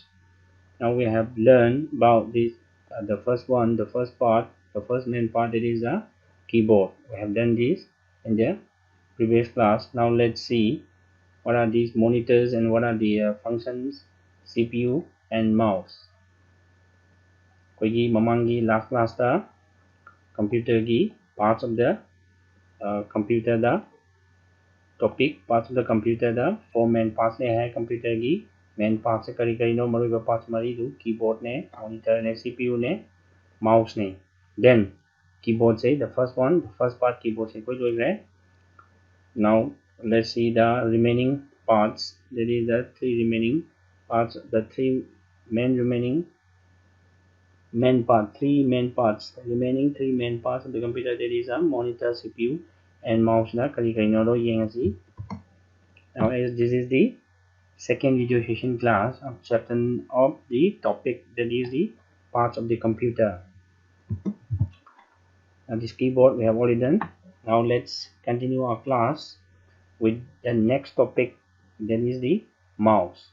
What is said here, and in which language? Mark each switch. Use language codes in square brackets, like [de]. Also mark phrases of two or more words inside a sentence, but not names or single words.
[en] Now we have learned about this the first one, the first part, the first main part, that is the keyboard. We have done this in the previous class. Now let's see what are these monitors and what are the functions, CPU and mouse. [mni] Koigi mamangi [en] last class computer [mni] gi [en] parts of the computer the topic parts of the computer the four main parts [mni] ne hai computer gi [en] main parts [mni] se kari no maruiba parts mari du keyboard ne, monitor ne, CPU ne, mouse ne. [en] Then keyboard say the first one, the first part keyboard [mni] se koi loi. [en] Now let's see the remaining parts, that is the three remaining parts, the three remaining main parts, remaining three main parts of the computer, that is a monitor, CPU and mouse [mni] na kari no lo yengasi. [en] Now as this is the second video session class of chapter of the topic, that is the parts of the computer. Now this keyboard we have already done. Now let's continue our class with the next topic, that is the mouse.